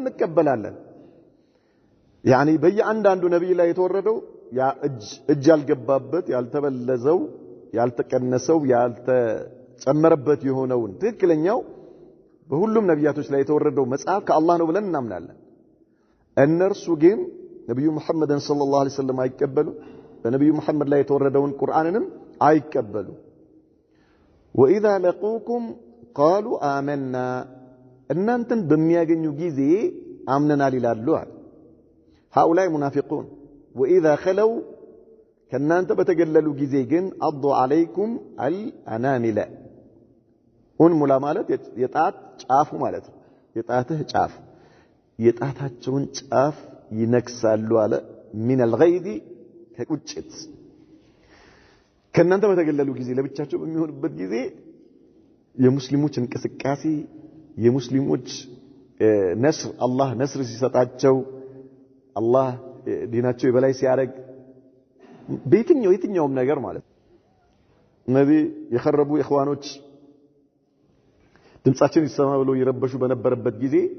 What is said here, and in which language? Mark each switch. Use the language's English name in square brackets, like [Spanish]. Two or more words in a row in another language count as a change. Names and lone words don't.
[Amharic] እንቀበላለን ያኒ በየአንዳንዱ ነብይ ላይ የተወረደው ያ እጅ ያልገባበት ያልተበለዘው ያልተቀነሰው ያልተጨመረበት የሆነውን ትክክለኛው በሁሉም ነብያቶች ላይ የተወረደው መጽሐፍ ከአላህ ነው ብለን እናምናለን እነርሱ ግን ነብዩ መሐመድን [Arabic] صلى الله عليه وسلم [Amharic] አይቀበሉ በነብዩ መሐመድ ላይ የተወረደውን ቁርአንንም አይቀበሉ [Arabic] وإذا لقوكم قالوا آمنا [Amharic] እናንተን በሚያገኙ ጊዜ አምነናል ይላሉ [Arabic] هؤلاء منافقون وإذا خلوا [Amharic] ከናንተ በተገለሉ ጊዜ ግን አضوا [Arabic] عليكم الأنامل [Amharic] ሙላ ማለት የጣት ጫፉ ማለት ነው የጣትህ ጫፍ የጣታቸውን ጫፍ ይነክሳሉ አለ [Arabic] من الغيظ [Amharic] ከቁጭት ከናንተ በተገለሉ ጊዜ ለብቻቸው በሚሆንበት ጊዜ የሙስሊሞች እንቅስቃሴ የሙስሊሞች ነስር አላህ ነስር ሲሰጣቸው አላህ ዲናቸው የበላይ ሲያደርግ በየትኛውም ነገር ማለት እነዚህ የخرቡ ኢኽዋኖች ድምጻችን ይሰማ ብለው ይረበሹ በነበረበት ጊዜ